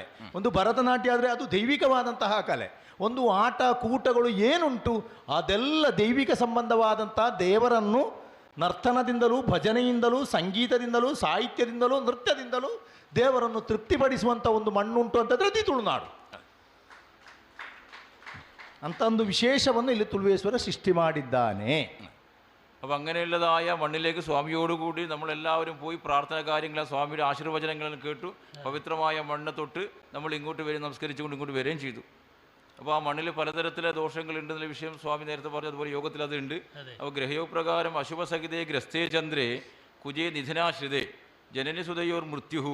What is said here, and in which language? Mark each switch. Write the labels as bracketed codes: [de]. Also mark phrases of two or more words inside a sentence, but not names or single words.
[kn] ಒಂದು ಭರತನಾಟ್ಯ ಆದರೆ ಅದು ದೈವಿಕವಾದಂತಹ ಕಲೆ. ಒಂದು ಆಟ ಕೂಟಗಳು ಏನುಂಟು ಅದೆಲ್ಲ ದೈವಿಕ ಸಂಬಂಧವಾದಂತಹ ದೇವರನ್ನು ನರ್ತನದಿಂದಲೂ, ಭಜನೆಯಿಂದಲೂ, ಸಂಗೀತದಿಂದಲೂ, ಸಾಹಿತ್ಯದಿಂದಲೂ, ನೃತ್ಯದಿಂದಲೂ ದೇವರನ್ನು ತೃಪ್ತಿಪಡಿಸುವಂಥ ಒಂದು ಮಣ್ಣುಂಟು ಅಂತಂದರೆ ಅದು ತುಳುನಾಡು. ಅಂತ ಒಂದು ವಿಶೇಷವನ್ನು ಇಲ್ಲಿ ತುಳುವೇಶ್ವರ ಸೃಷ್ಟಿ ಮಾಡಿದ್ದಾನೆ. [ml] അപ്പോൾ അങ്ങനെയുള്ളതായ മണ്ണിലേക്ക് സ്വാമിയോടുകൂടി നമ്മളെല്ലാവരും പോയി പ്രാർത്ഥന കാര്യങ്ങൾ സ്വാമിയുടെ ആശീർവചനങ്ങളും കേട്ടു. പവിത്രമായ മണ്ണ് തൊട്ട് നമ്മൾ ഇങ്ങോട്ട് വരും, നമസ്കരിച്ചുകൊണ്ട് ഇങ്ങോട്ട് വരികയും ചെയ്തു. അപ്പോൾ ആ മണ്ണിൽ പലതരത്തിലെ ദോഷങ്ങളുണ്ടെന്നുള്ള വിഷയം സ്വാമി നേരത്തെ പറഞ്ഞു, അതുപോലെ യോഗത്തിൽ അതുണ്ട്. അപ്പോൾ ഗ്രഹയോഗപ്രകാരം [sa] അശുഭസഹിതേ ഗ്രസ്തേ ചന്ദ്രേ കുജേ നിധനാശ്രിതേ ജനനി സുതയോർ മൃത്യുഹു.